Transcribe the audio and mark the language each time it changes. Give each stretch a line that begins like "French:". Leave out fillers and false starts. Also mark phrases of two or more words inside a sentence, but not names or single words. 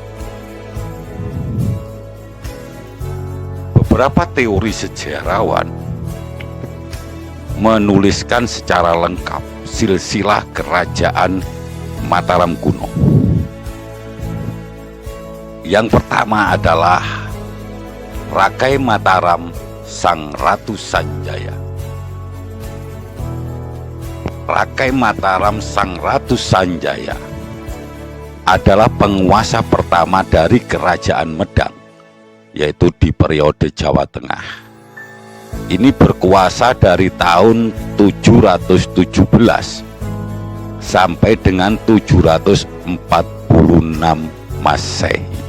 Indonesian: Beberapa teori sejarawan menuliskan secara lengkap silsilah Kerajaan Mataram kuno. Yang pertama adalah Rakai Mataram Sang Ratu Sanjaya. Rakai Mataram Sang Ratu Sanjaya adalah penguasa pertama dari Kerajaan Medang, yaitu di periode Jawa Tengah. Ini berkuasa dari tahun 717 sampai dengan 746 Masehi.